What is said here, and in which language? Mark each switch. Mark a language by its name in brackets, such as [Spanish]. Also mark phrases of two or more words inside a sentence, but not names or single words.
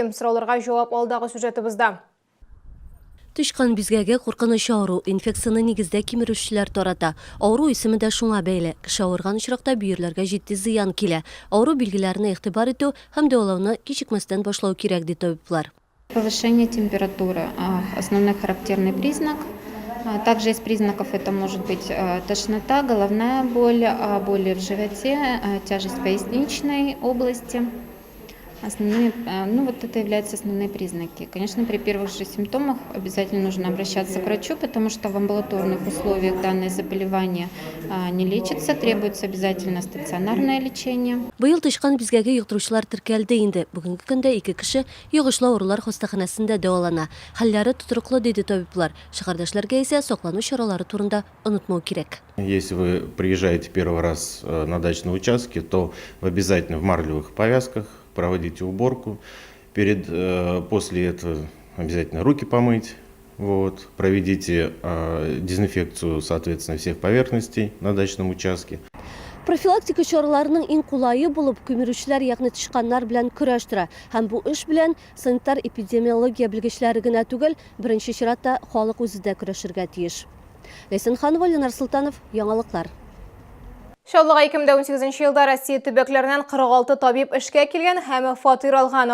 [Tatar] Сорауларга җавап алдагы сюжетыбызда. Тышкан бизгәгә куркыныч авыру инфекцияны нигездә кимерүчеләр тарата. Авыру исеме дә шуңа бәйле. Кеше авырган очракта бөерләргә җитди зыян килә. Авыру билгеләренә игътибар итү һәм дәвалауны кичекмәстән башлау кирәк ди табиблар. [Russian] Повышение температуры – основной характерный признак. Также из признаков это может быть тошнота, головная боль, боли в животе, тяжесть поясничной области. Вот это являются основные признаки. Конечно, при первых же симптомах обязательно нужно обращаться к врачу, потому что в амбулаторных условиях данное заболевание не лечится, требуется обязательно стационарное лечение. [Tatar] Быел тышкан бизгәгә йоктыручылар теркәлде инде. Бүгенге көндә 2 кеше йогышлы авырулар хастаханәсендә дәвалана. Хәлләре тотрыклы диде табиблар. Шәһәрдәшләргә исә саклану чаралары турында унутмау кирәк. [Russian] Если вы приезжаете первый раз на дачные участки, то обязательно в марлевых повязках проводите уборку. После этого обязательно руки помыть, Вот. Проведите дезинфекцию, соответственно, всех поверхностей на дачном участке. [Tatar] Профилактика чараларының иң кулайы булып көмирүчеләр ягъни тышканнар белән көрәш тора. Һәм бу эш белән санитар эпидемиология белгечләре генә түгел, беренче чиратта халык үзе дә көрәшергә тиеш. Ләйсән Ханова, Ленар Султанов, яңалыклар. Шаулыға 2018 елда Россия төбәкләреннән 46 табиб эшкә килгән һәм фатир алган.